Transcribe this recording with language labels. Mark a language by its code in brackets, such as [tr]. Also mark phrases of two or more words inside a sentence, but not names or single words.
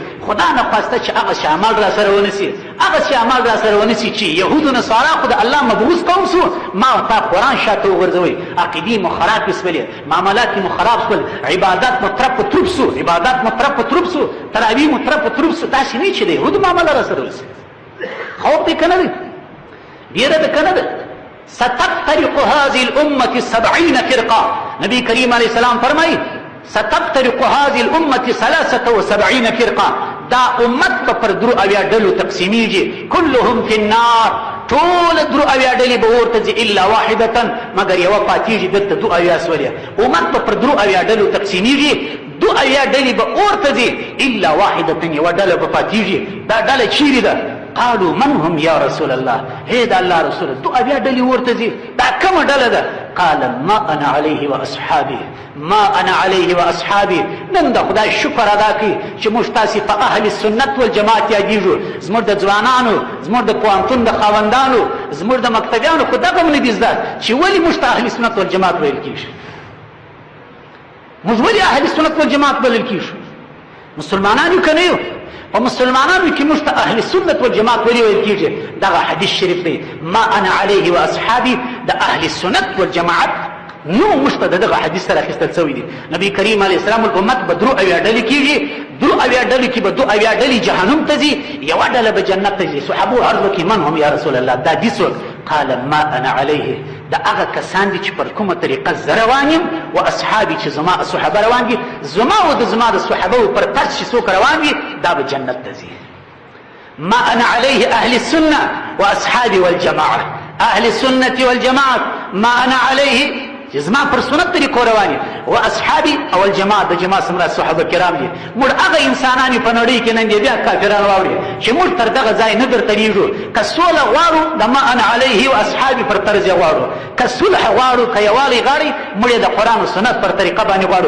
[ps] خدا نه خواسته چې هغه شی عمل را سره ونیسي، هغه شی عمل را سره ونیسي چې یهودو نصارا خو د الله مبعوث قوم سو، ما او تا قرآن شاته وغورځوئ، عقیدې مو خراب شولې، معاملات مو خراب شول، عبادات مو ترپ تروپ سو، عبادات مو ترپ تروپ سو، تراویح مو ترپ تروپ سو. داسې نه چې د یهودو معامله را سره ونیسي. خوف دی که نه دی؟ ډېره ده که نه ده؟ [ar] ستفترق هذه الأمة 70 فرقة. نبی کریم علیہ السلام فرمائی ستفترق هذه الأمة 73 فرقة. [ps] دا امت پر درو اویا ډلو تقسیمیږي، [ar] كلهم في النار، [ps] ټول درو اویا ډلې به ورته ځي [ar] الا واحدة، [ps] مگر یوه پاتېږي دلته دو اویا سولې. امت پر درو اویا ډلو تقسیمیږي، دو اویا ډلې به ورته ځي [ar] الا واحدة، [ps] یوه ډله به پاتېږي. دا ډله چیرې ده؟ [ar] قالوا من هم یا رسول الله، [ps] هی دا الله رسول، دو اویا ډلې ورته ځي، دا کومه ډله ده؟ [ar] قال ما انا علیه واصحابي، ما انا علیه واصحابي. [ps] نن د خدای شکر ادا کړئ چې موږ تاسې په اهل سنت والجماعت یادېږو. زموږ د ځوانانو، زموږ د پوهنتون د خاوندانو، زموږ د مکتبیانو خو دغه هم نه دي زده چې ولې موږ ته اهل سنت والجماعت ویل کېږي. موږ ولې اهل سنت والجماعت بلل کېږو؟ مسلمانان یو که نه یو؟ په مسلمانانو کې موږ ته اهل سنت والجماعت ولې ویل کېږي؟ دغه حدیث شریف دی، [ar] ما انا علیه واصحابي، [ps] د اهل سنت والجماعت نو موږ ته دغه حدیث سره اخیستل شوی دی. نبی کریم علیه السلام الامت به درو اویا ډلې کېږي، درو اویا ډلې کې به دو اویا ډلې جهنم ته ځي، یوه ډله به جنت ته ځي. صحابو عرض وکړي [ar] من هم یا رسول الله؟ [ps] دا حدیث [ar] قال ما انا علیه، [ps] دا هغه کسان دي چې پر کومه طریقه زه روان یم، و اصحابي چې زما صحابه روان دي، زما او د زما د صحابو پر ترڅ چې څوک روان دي دا به جنت ته ځي. [ar] ما انا علیه اهل السنه واصحابي والجماعه، اهل السنه والجماعه ما انا علیه [ps] چې زما پر سنت طریقو روان دي، [ar] و اصحابي او الجماعه، [ps] د جماعت سمرا صحابه کرام دي. موږ هغه انسانان په نړۍ کې نن دي بیا کافران واوري چې موږ تر دغه ځای نه درتلیږو. که سوله غواړو د [ar] ما انا علیه و اصحابي [ps] پر طرز غواړو، که صلح غواړو، که یووالی غواړي، موږ د قرآن او سنت پر طریقه باندې غواړو.